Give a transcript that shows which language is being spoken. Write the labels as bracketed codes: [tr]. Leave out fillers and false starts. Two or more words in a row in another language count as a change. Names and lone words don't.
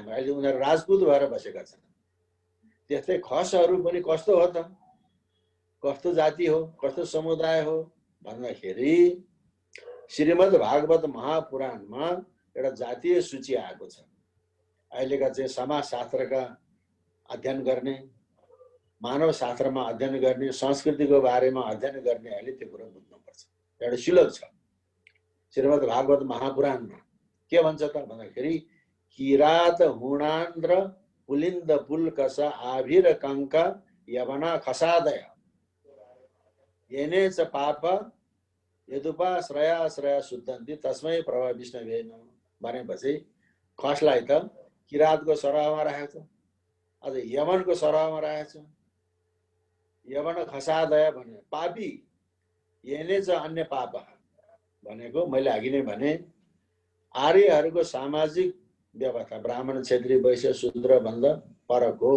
[ne] अहिले उनीहरू राजपूत भएर बसेका छन्। त्यस्तै खसहरू पनि कस्तो हो त, कस्तो जाति हो, कस्तो समुदाय हो भन्दाखेरि श्रीमद् भागवत महापुराणमा एउटा जातीय सूची आएको छ। अहिलेका चाहिँ समाजशास्त्रका अध्ययन गर्ने, मानव शास्त्रमा अध्ययन गर्ने, संस्कृतिको बारेमा अध्ययन गर्नेहरूले त्यो कुरो बुझ्नुपर्छ। एउटा श्लोक छ श्रीमद् भागवत महापुराणमा। के भन्छ त भन्दाखेरि [sa] किरात हुणान्द्र पुलिन्द पुल्कस आभिर कङ्क यवना खसादय येने च पाप यदुपा श्रया श्रया शुद्धन्ति तस्मै प्रभा विष्णुवे नमः [ne] भनेपछि खसलाई त किरातको सरहमा राखेको छ, अझ यमनको सरहमा राखेको छ। [sa] यवन खसादय [ne] भने पापी, [sa] येने च अन्य पाप [ne] भनेको मैले अघि नै भने आर्यहरूको सामाजिक व्यवस्था ब्राह्मण, क्षेत्री, वैश्य, शूद्र भन्दा फरक हो।